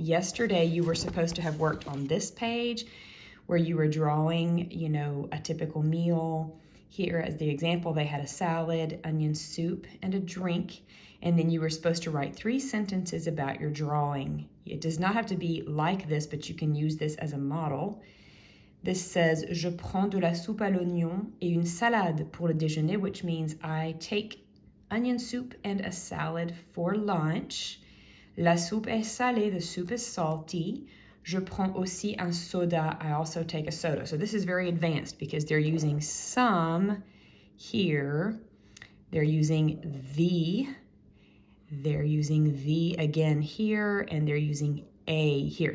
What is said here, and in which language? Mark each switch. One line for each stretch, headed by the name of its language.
English: Yesterday, you were supposed to have worked on this page, where you were drawing, you know, a typical meal. Here as the example, they had a salad, onion soup, and a drink. And then you were supposed to write 3 sentences about your drawing. It does not have to be like this, but you can use this as a model. This says,
French: je prends de la soupe à l'oignon et une salade pour le déjeuner,
English: which means I take onion soup and a salad for lunch.
French: La soupe est salée,
English: the soup is salty.
French: Je prends aussi un soda.
English: I also take a soda. So this is very advanced because they're using some here. They're using the. They're using the again here, and they're using a here.